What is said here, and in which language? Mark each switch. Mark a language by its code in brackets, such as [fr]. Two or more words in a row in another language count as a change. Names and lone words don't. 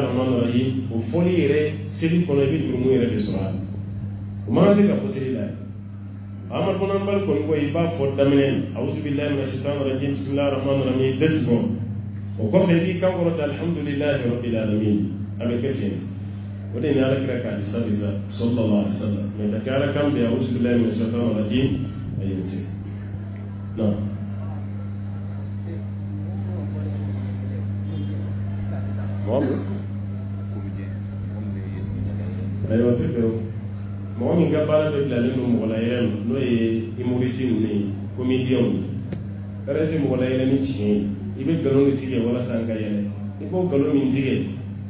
[ar] الرحمن الرحيم [bm] o fɔli yɛrɛ seli kɔnɔ i bɛ jurumu yɛrɛ de sɔrɔ a la o man kan tɛ ka fɔ seli la Ahmad bin Hanbal kɔni ko i b'a fɔ daminɛ na [ar] أعوذ بالله من الشيطان الرجيم بسم الله الرحمن الرحيم [bm] dati kɔrɔ o kɔfɛ i b'i kan kɔrɔta [ar] الحمد لله رب العالمين [bm] a bɛ kɛ ten o de ni Ala kira k'a di sabita [ar] صلى الله عليه وسلم [bm] mais ka kɛ Ala kan bɛ [ar] أعوذ بالله من الشيطان الرجيم [bm] a ye ten non ayiwa tɛ bɛn o mɔgɔ min ka baara bɛ bilalen don mɔgɔ layɛlɛ ma n'o ye humoriste ninnu ye comédiens ye yɛrɛ tɛ mɔgɔ layɛlɛ ni tiɲɛ ye i bɛ nkalon de tigɛ walasa an ka yɛlɛ i b'o nkalon min tigɛ i